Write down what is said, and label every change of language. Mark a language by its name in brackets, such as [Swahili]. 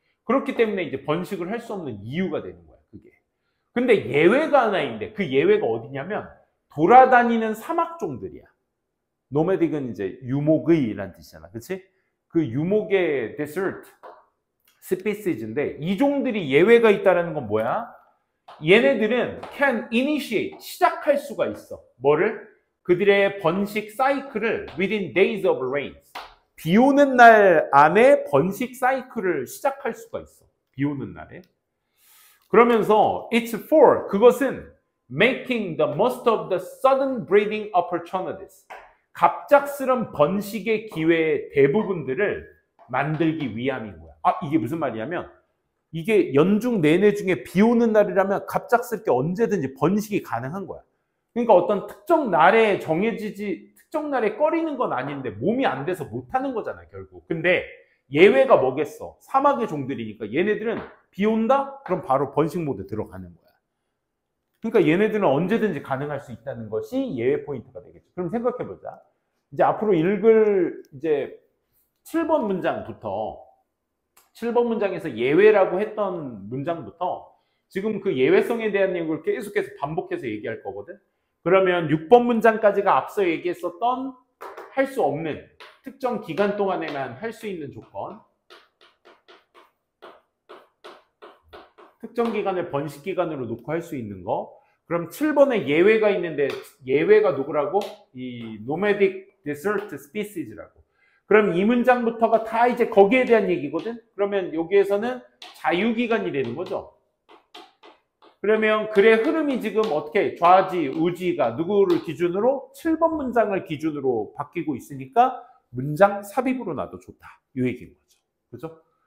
[Korean] 그렇기 때문에 이제 번식을 할 수 없는 이유가 되는 거야 그게. 근데 예외가 하나 있는데 그 예외가 어디냐면 돌아다니는 사막종들이야. 노매딕은 이제 유목의라는 뜻이잖아. 그치? 그 유목의 데서트 스피시즈인데 이 종들이 예외가 있다는 건 뭐야? 얘네들은 [English] can initiate, [Korean] 시작할 수가 있어. 뭐를? 그들의 번식 사이클을 [English] within days of rains. [Korean] 비 오는 날 안에 번식 사이클을 시작할 수가 있어. 비 오는 날에. 그러면서 [English] it's for, [Korean] 그것은 [English] making the most of the sudden breeding opportunities. [Korean] 갑작스런 번식의 기회의 대부분들을 만들기 위함인 거야. 아, 이게 무슨 말이냐면 이게 연중 내내 중에 비 오는 날이라면 갑작스럽게 언제든지 번식이 가능한 거야. 그러니까 어떤 특정 날에 특정 날에 꺼리는 건 아닌데 몸이 안 돼서 못 하는 거잖아, 결국. 근데 예외가 뭐겠어? 사막의 종들이니까 얘네들은 비 온다? 그럼 바로 번식 모드 들어가는 거야. 그러니까 얘네들은 언제든지 가능할 수 있다는 것이 예외 포인트가 되겠죠. 그럼 생각해보자. 이제 앞으로 읽을 이제 7번 문장부터 7번 문장에서 예외라고 했던 문장부터 지금 그 예외성에 대한 내용을 계속해서 반복해서 얘기할 거거든. 그러면 6번 문장까지가 앞서 얘기했었던 할 수 없는 특정 기간 동안에만 할 수 있는 조건, 특정 기간을 번식 기간으로 놓고 할 수 있는 거. 그럼 7번에 예외가 있는데 예외가 누구라고? [English] 이 nomadic desert species라고. [Korean] 그럼 이 문장부터가 다 이제 거기에 대한 얘기거든. 그러면 여기에서는 자유기간이 되는 거죠. 그러면 글의 흐름이 지금 어떻게 좌지, 우지가 누구를 기준으로? 7번 문장을 기준으로 바뀌고 있으니까 문장 삽입으로 놔도 좋다. 이 얘기인 거죠. 그죠?